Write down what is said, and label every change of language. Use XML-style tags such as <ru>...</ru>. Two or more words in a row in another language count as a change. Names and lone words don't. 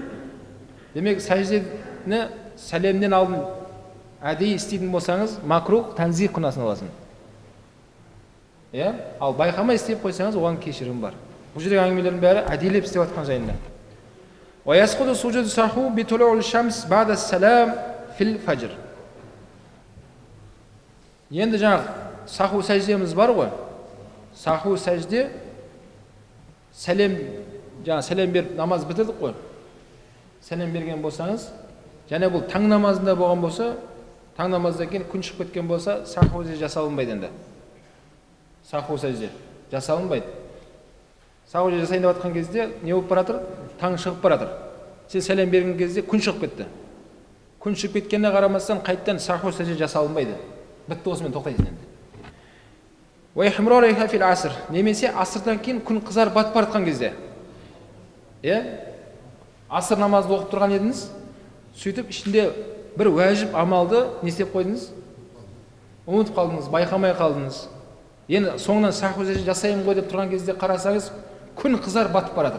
<kk>Демек, сәждені сәлемнен алдын әдейі істейтін болсаңыз,</kk> <ar>مكروه تنزيه</ar> <kk>күнәсін аласың. Ал байқамай істеп қойсаңыз, оған кешірім бар. Бұл жердегі әңгімелердің бәрі әдейілеп істеп жатқан жайында.</kk> <ar>ويسقط سجود السهو بطلوع الشمس بعد السلام في الفجر.</ar> <kk>Енді жаңағы саху сәждеміз бар ғой. Саху сәжде сәлем беріп намаз бітірдік қой. Сәлем берген болсаңыз, және бұл таң намазында болған болса, таң намаздан кейін күн шығып кеткен болса, саху сәжде жасалынбайды енді. Саху сәжде жасалынбайды. Саху сәжде жасайын деп жатқан кезде не болып баратыр? Таң шығып баратыр. Сен сәлем берген кезде күн шығып кетті. Күн шығып кеткеніне қарамастан қайттан саху сәжде жасалынбайды. Бітті, осымен тоқтайсың енді.</kk> <ar>واحمرارها في العصر.</ar> <kk>Немесе асырдан кейін күн қызарып батып бара жатқан кезде. Асыр намазды оқып тұрған едіңіз, сөйтіп ішінде бір уәжіп амалды не істеп қойдыңыз? Ұмытып қалдыңыз, байқамай қалдыңыз. Енді соңынан саху сәжде жасаймын ғой деп тұрған кезде қарасаңыз, күн қызар батып баратыр.</kk>